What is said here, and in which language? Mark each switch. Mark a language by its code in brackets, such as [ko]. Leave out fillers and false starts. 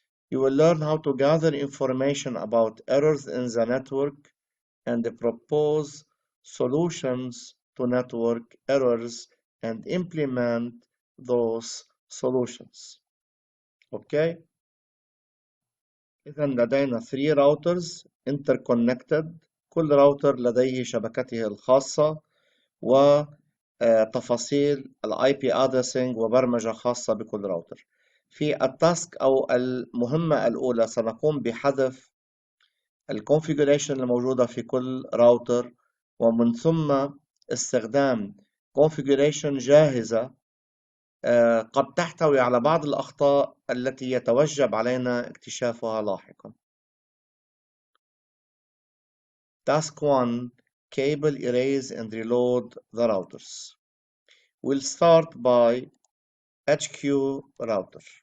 [en] You will learn how to gather information about errors in the network and propose solutions to network errors and implement those solutions. Okay. [ar] إذا لدينا 3 [en] routers interconnected. [ar] كل راوتر لديه شبكته الخاصة وتفاصيل ال IP addressing وبرمجة خاصة بكل راوتر. في التاسك أو المهمة الأولى سنقوم بحذف الكونفيجريشن الموجودة في كل راوتر ومن ثم استخدام configuration جاهزة قد تحتوي على بعض الأخطاء التي يتوجب علينا اكتشافها لاحقا. [en] Task 1. Cable erase and reload the routers. We'll start by HQ router.